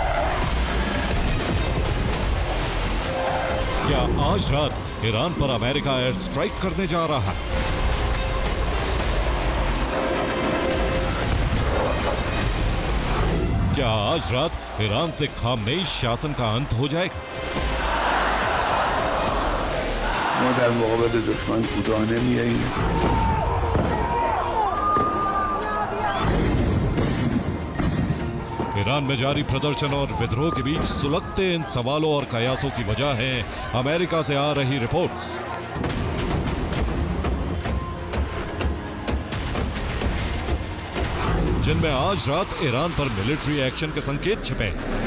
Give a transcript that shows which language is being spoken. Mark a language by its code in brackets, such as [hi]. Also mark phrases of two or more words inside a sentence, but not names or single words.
[hi] क्या आज रात ईरान पर अमेरिका एयर स्ट्राइक करने जा रहा है? क्या आज रात ईरान से खामनेई शासन का अंत हो जाएगा? [fa] ما در مقابل دشمن کوتاه نمیاییم. [hi] ईरान में जारी प्रदर्शन और विद्रोह के बीच सुलगते इन सवालों और कयासों की वजह है अमेरिका से आ रही रिपोर्ट्स। जिनमें आज रात ईरान पर मिलिट्री एक्शन के संकेत छिपे हैं।